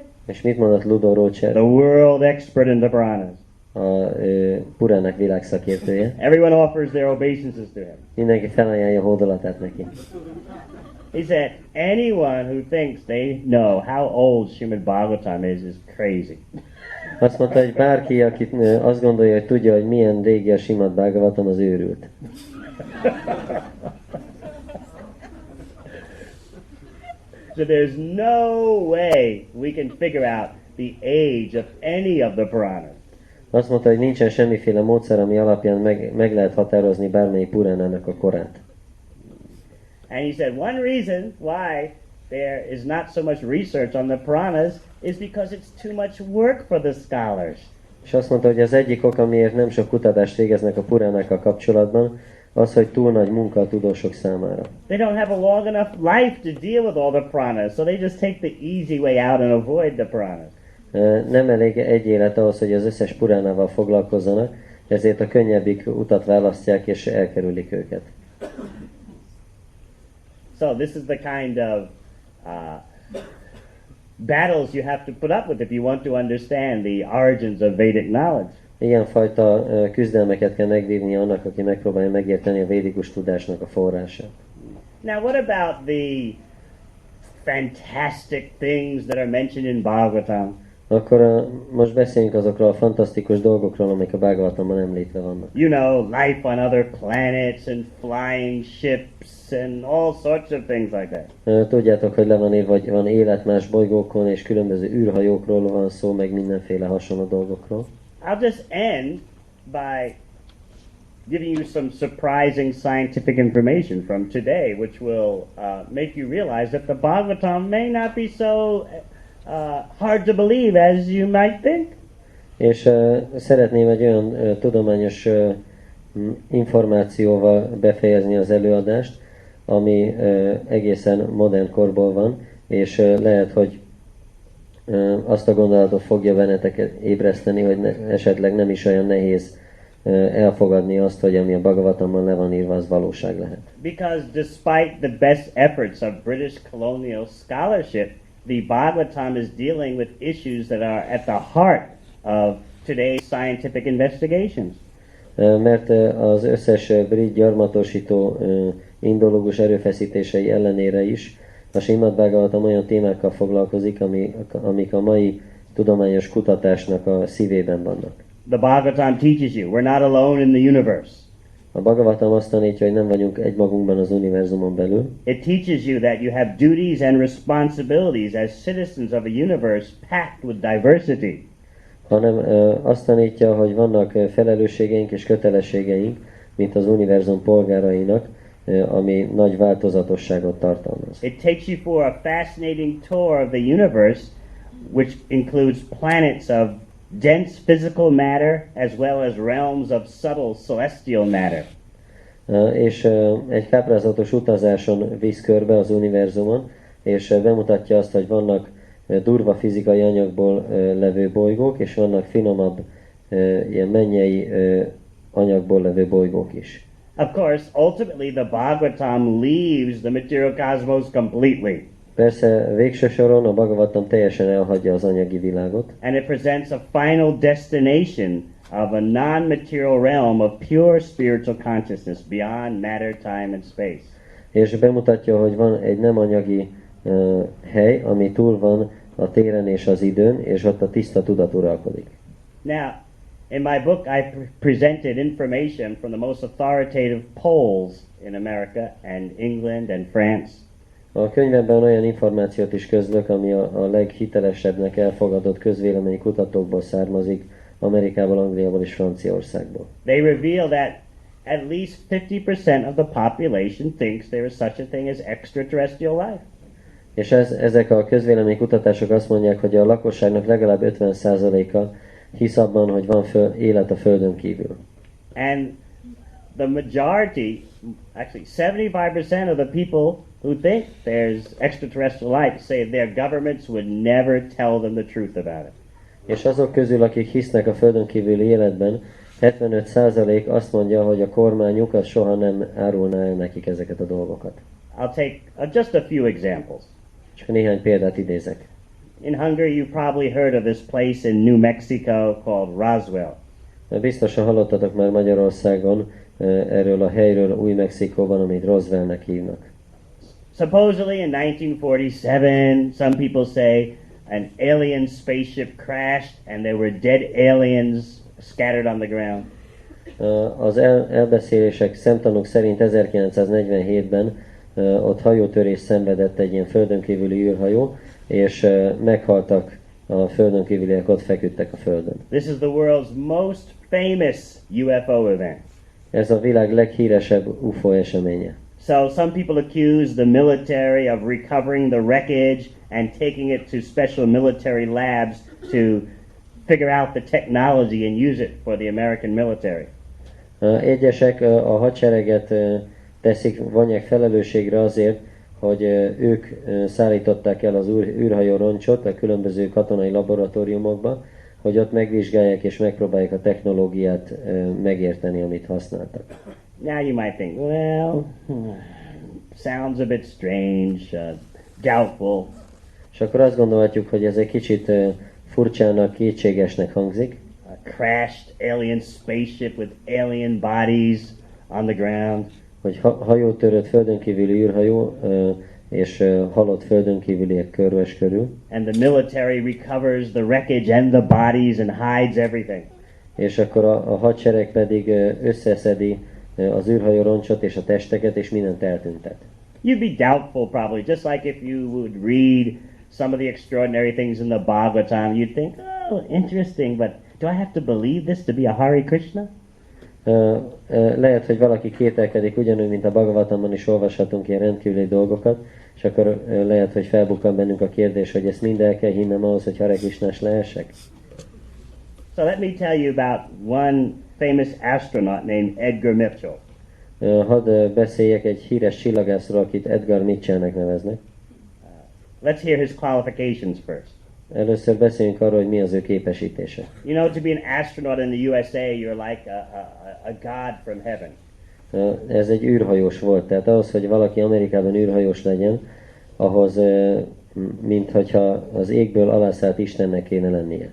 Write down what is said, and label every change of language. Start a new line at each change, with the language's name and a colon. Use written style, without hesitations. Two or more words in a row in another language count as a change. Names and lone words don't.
Hungarian: És mit mondott Ludo Rocher?
English: The world expert in the Puranas.
Hungarian: A Puránák világszakértője.
English: Everyone offers their obeisances to him.
Hungarian: Mindenki felajánlja hódolatát neki.
English: He said, anyone who thinks they know how old Srimad Bhagavatam is crazy.
Hungarian: Azt mondta, hogy bárki, aki azt gondolja, hogy tudja, hogy milyen régi a Srimad Bhagavatam, az őrült.
English: So there's no way we can figure out the age of any of the Puranas.
Hungarian: Azt mondta, hogy nincsen semmiféle módszer, ami alapján meg lehet határozni bármelyik Puránának a korát.
English: And he said one reason why there is not so much research on the Puranas is because it's too much work for the scholars.
Hungarian: És azt mondta, hogy az egyik ok, amiért nem sok kutatást végeznek a Puránákkal kapcsolatban, az, hogy túl nagy munka a tudósok számára.
English: They don't have a long enough life to deal with all the Puranas, so they just take the easy way out and avoid the Puranas.
Hungarian: Nem elég egy élet ahhoz, hogy az összes Puránával foglalkozzanak, ezért a könnyebbik utat választják és elkerülik őket.
English: So this is the kind of battles you have to put up with if you want to understand the origins of Vedic knowledge.
Hungarian: Ilyenfajta küzdelmeket kell megvívni annak, aki megpróbálja megérteni a védikus tudásnak a forrását.
English: Now what about the fantastic things that are mentioned in Bhagavatam?
Hungarian: Akkor most beszéljünk azokról a fantasztikus dolgokról, amik a Bhagavatamban említve vannak.
English: You know, life on other planets and flying ships and all sorts of things like that.
Hungarian: Tudjátok, hogy le van írva, hogy van élet más bolygókon, és különböző űrhajókról van szó, meg mindenféle hasonló dolgokról.
English: I'll just end by giving you some surprising scientific information from today, which will make you realize that the Bhagavatam may not be so hard to believe as you might think.
Hungarian: És szeretném egy olyan tudományos információval befejezni az előadást, ami egészen modern korból van, és lehet, hogy azt a gondolatot fogja benneteket ébreszteni, hogy esetleg nem is olyan nehéz elfogadni azt, hogy ami a Bhagavatamban le van írva, az valóság lehet.
English: Because despite the best efforts of British colonial scholarship, the Bhagavatam is dealing with issues that are at the heart of today's scientific investigations.
Hungarian: Mert az összes brit gyarmatosító indológus erőfeszítései ellenére is a Srimad Bhagavatam olyan témákkal foglalkozik, amik a mai tudományos kutatásnak a szívében vannak.
English: The Bhagavatam teaches you we're not alone in the universe.
Hungarian: A Bhagavatam azt tanítja, hogy nem vagyunk egymagunkban az univerzumon belül.
English: It teaches you that you have duties and responsibilities as citizens of a universe packed with diversity.
Hungarian: Hanem azt tanítja, hogy vannak felelősségeink és kötelességeink, mint az univerzum polgárainak, ami nagy változatosságot tartalmaz.
English: It takes you for a fascinating tour of the universe, which includes planets of dense physical matter as well as realms of subtle celestial matter.
Hungarian: És egy káprázatos utazáson visz körbe az univerzumon, és bemutatja azt, hogy vannak durva fizikai anyagból levő bolygók, és vannak finomabb, ilyen mennyei anyagból levő bolygók is.
English: Of course, ultimately the Bhagavatam leaves the material cosmos completely.
Hungarian: Persze végső soron a Bhagavatam teljesen elhagyja az anyagi világot.
English: And it presents a final destination of a non-material realm of pure spiritual consciousness beyond matter, time and space.
Hungarian: És bemutatja, hogy van egy nem anyagi hely, ami túl van a téren és az időn, és ott a tiszta tudat uralkodik.
English: Now, in my book I presented information from the most authoritative polls in America and England and France.
Hungarian: A könyvemben olyan információt is közlök, ami a leghitelesebbnek elfogadott közvélemény kutatókból származik, Amerikából, Angliából és Franciaországból.
English: They reveal that at least 50% of the population thinks there is such a thing as extraterrestrial life.
Hungarian: És ezek a közvélemény kutatások azt mondják, hogy a lakosságnak legalább 50%-a hisz abban, hogy van élet a Földön kívül.
English: And the majority, actually 75% of the people who think there's extraterrestrial life say their governments would never tell them the truth about it.
Hungarian: És azok közül, akik hisznek a Földön kívüli életben, 75% azt mondja, hogy a kormányuk az soha nem árulná el nekik ezeket a dolgokat.
English: I'll take just a few examples.
Hungarian: Csak néhány példát idézek.
English: In Hungary, you probably heard of this place in New Mexico called Roswell.
Hungarian: Biztosan hallottatok már Magyarországon erről a helyről Új-Mexikóban, amit Roswellnek hívnak.
English: Supposedly in 1947, some people say an alien spaceship crashed and there were dead aliens scattered on the ground.
Hungarian: Az elbeszélések szemtanúk szerint 1947-ben ott hajótörés szenvedett egy ilyen földön kívüli űrhajó, és meghaltak a földön kívüliek, ott feküdtek a földön.
English: This is the world's most famous UFO event.
Hungarian: Ez a világ leghíresebb UFO eseménye.
English: So some people accuse the military of recovering the wreckage and taking it to special military labs to figure out the technology and use it for the American military.
Hungarian: Egyesek a hadsereget vonják felelősségre azért, hogy ők szállították el az űrhajó roncsot a különböző katonai laboratóriumokba, hogy ott megvizsgálják és megpróbálják a technológiát megérteni, amit használtak.
English: Now you might think, well, sounds a bit strange, doubtful.
Hungarian: És akkor azt gondolhatjuk, hogy ez egy kicsit furcsának, kétségesnek hangzik.
English: A crashed alien spaceship with alien bodies on the ground.
Hungarian: Hogy hajótörött földön kívüli űrhajó, és halott földön kívüliek körves körül.
English: And the military recovers the wreckage and the bodies and hides everything.
Hungarian: És akkor a hadsereg pedig összeszedi az űrhajó roncsot és a testeket, és mindent eltüntet.
English: You'd be doubtful probably, just like if you would read some of the extraordinary things in the Bhagavatam, you'd think, oh, interesting, but do I have to believe this to be a Hare Krishna?
Hungarian: Lehet, hogy valaki kételkedik, ugyanúgy, mint a Bhagavatamban is olvashatunk ilyen rendkívüli dolgokat, és akkor lehet, hogy felbukkan bennünk a kérdés, hogy ezt mind el kell hinnem ahhoz, hogy Hare Krisnás lehessek.
English: So let me tell you about one famous astronaut named Edgar Mitchell.
Hungarian: Hadd beszéljek egy híres csillagászról, akit Edgar Mitchellnek neveznek.
English: Let's hear his qualifications first.
Hungarian: Először beszéljünk arról, hogy mi az ő képesítése.
English: You know, to be an astronaut in the USA, you're like a god from heaven.
Hungarian: Ez egy űrhajós volt, tehát ahhoz, hogy valaki Amerikában űrhajós legyen, ahhoz, minthogyha az égből alászállt Istennek kéne lennie.